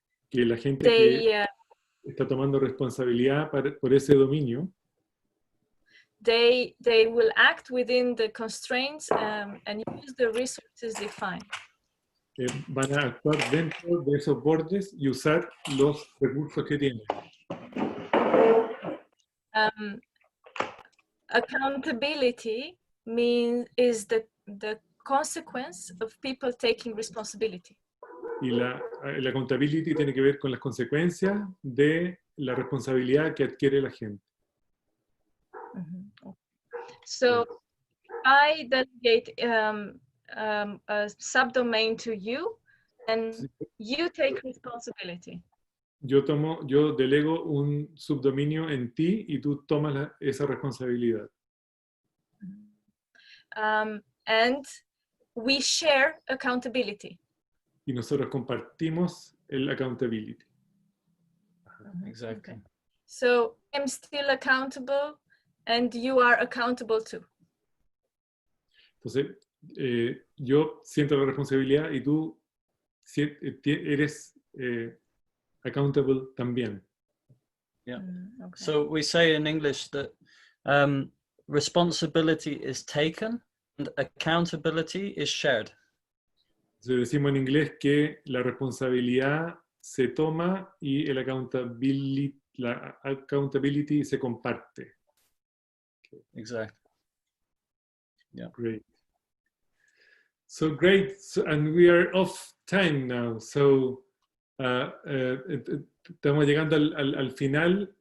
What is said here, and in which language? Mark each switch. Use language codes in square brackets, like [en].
[es] que la gente que está tomando responsabilidad por ese dominio, [en] they will act within the constraints and use the resources defined. [es] Van a actuar dentro de esos bordes y usar los recursos que tienen. [en] Accountability is the consequence of people taking responsibility. [es] Y la accountability tiene que ver con las consecuencias de la responsabilidad que adquiere la gente. [en] So I delegate a subdomain to you, and you take responsibility. [es] Yo delego un subdominio en ti y tú tomas esa responsabilidad. [en] And we share accountability. [es] Y nosotros compartimos el accountability. [en] Exactly. Okay. So I'm still accountable, and you are accountable too. [es] Entonces, yo siento la responsabilidad y tú eres accountable también. [en] Yeah. Okay. So we say in English that responsibility is taken and accountability is shared. [es] Entonces decimos en inglés que la responsabilidad se toma y la accountability se comparte. [en] Exactly. Yeah. Great. So great, and we are off time now. [es] So estamos llegando al final.